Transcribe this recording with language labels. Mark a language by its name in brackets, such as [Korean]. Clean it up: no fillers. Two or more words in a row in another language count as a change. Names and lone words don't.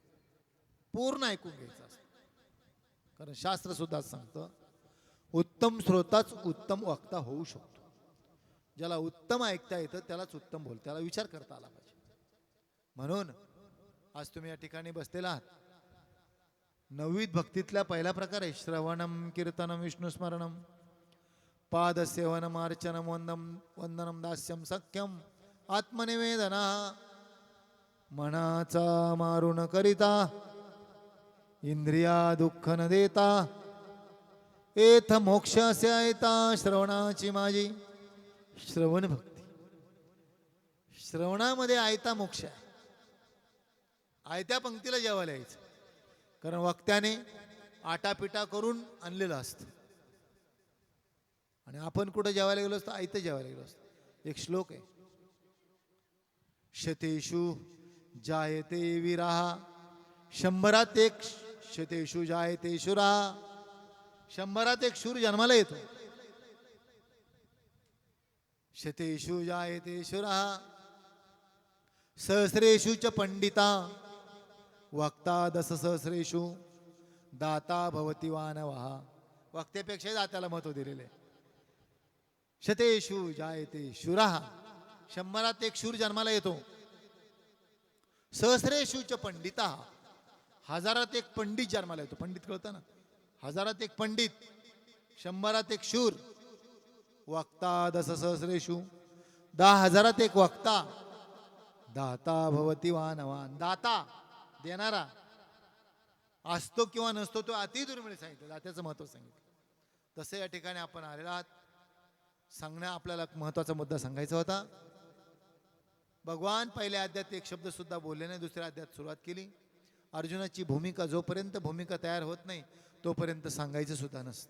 [Marathi] पूर्ण ऐकून घ्यायचं असतं, कारण शास्त्र सुद्धा सांगतं, उत्तम श्रोताच उत्तम वक्ता होऊ शकतो. ज्याला उत्तम ऐकता येतं त्यालाच उत्तम बोल, त्याला विचार करता आला पाहिजे. म्हणून आज तुम्ही या ठिकाणी बसलेला आहात. [Sanskrit] नववीत भक्तीतला पहिला प्रकार आहे श्रवणम कीर्तनम विष्णुस्मरणम पादसेवनम अर्चनम वंदनम दास्यम सख्यम आत्मनिवेदना. [Marathi] मनाचा मारू न करिता इंद्रिया दुःख न देता एथ मोक्षास्य ऐता श्रवणाची माझी. श्रवण भक्ती, श्रवणामध्ये आयता मोक्ष आहे. आयत्या पंक्तीला जेवायला यायचं, कारण वक्त्याने आटापिटा करून आणलेलं असतं. आणि आपण कुठं जेवायला गेलो असतो, आयतं जेवायला गेलो असतो. एक श्लोक आहे, [Sanskrit] शतेषु जायते वीराः, [Marathi] 100त एक [Sanskrit] शतेषु जायते शूराः. [Marathi] 100त एक शूर जन्माला येतो. [Sanskrit] शतेषु जायते शूराः सहस्रेषु च पंडिता वक्ता दशसहस्रेषु दाता भवति वानवः. [Marathi] वक्त्यापेक्षा दात्याला महत्व दिलेले. [Sanskrit] शतेषु जायते शूराः, [Marathi] 100त एक शूर जन्माला येतो. [Sanskrit] सहस्रेषु च पंडिता, [Marathi] 1000त एक पंडित जन्माला येतो. पंडित कळतं ना, 1000त एक पंडित, 100त एक शूर. [Sanskrit] वक्ता दशसहस्रेषु, [Marathi] 10,000त एक वक्ता. [Sanskrit] दाता भवति वानवान, [Marathi] दाता देणारा असतो किंवा नसतो तो अति दुर्मिळ सांगितलं, दात्याचं महत्व सांगितलं. तसं या ठिकाणी आपण आलेला आहात. सांगण्या आपल्याला महत्वाचा मुद्दा सांगायचा होता. भगवान पहिल्या अध्यायात एक शब्द सुद्धा बोलले नाही. दुसऱ्या अध्यायात सुरुवात केली. अर्जुनाची भूमिका, जोपर्यंत भूमिका तयार होत नाही तोपर्यंत सांगायचं सुद्धा नसतं.